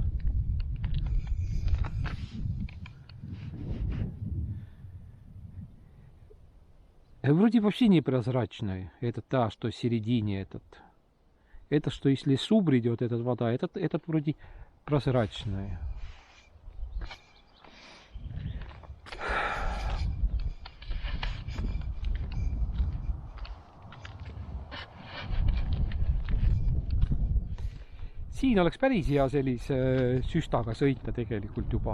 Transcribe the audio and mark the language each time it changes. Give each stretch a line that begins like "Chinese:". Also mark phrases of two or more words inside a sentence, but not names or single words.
Russian: Вроде вообще непрозрачный. Это та, что в середине этот. Это что из лесу придет эта вода. Этот вроде прозрачный.
Estonian: Siin oleks päris hea sellise süstaga sõita tegelikult juba.